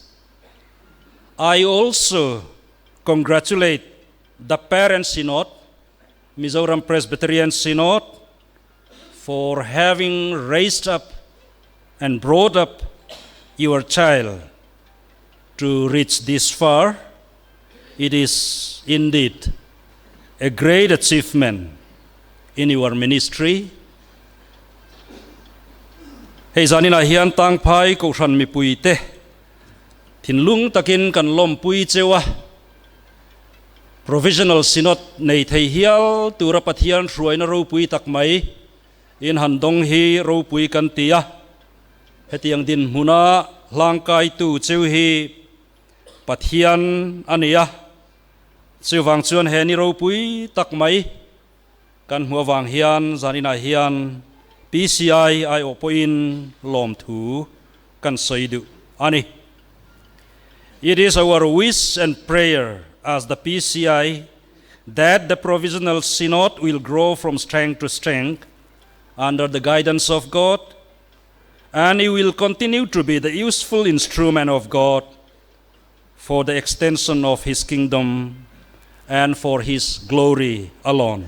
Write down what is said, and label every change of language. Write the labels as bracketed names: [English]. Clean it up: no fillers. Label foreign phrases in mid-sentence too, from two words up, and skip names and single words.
[English] I also congratulate the parent synod, Mizoram Presbyterian Synod, for having raised up and brought up your child to reach this far. It is indeed a great achievement in your ministry. [Mizo] Hei zanina hian Tangphai ko ran mi pui te thin lung takin kan lom pui chewa Provisional Synod nei thei hial tura pathian hruaina ro pui tak mai in handong hi ro pui kan tia hetiang din huna langkai tu cheu hi pathian ania chewang chuan he ni ro pui tak mai kan huawang hian zanina hian PCI ai opoin lom thu kan soidu ani. [English] It is our wish and prayer as the PCI that the Provisional Synod will grow from strength to strength under the guidance of God, and it will continue to be the useful instrument of God for the extension of His kingdom and for His glory alone.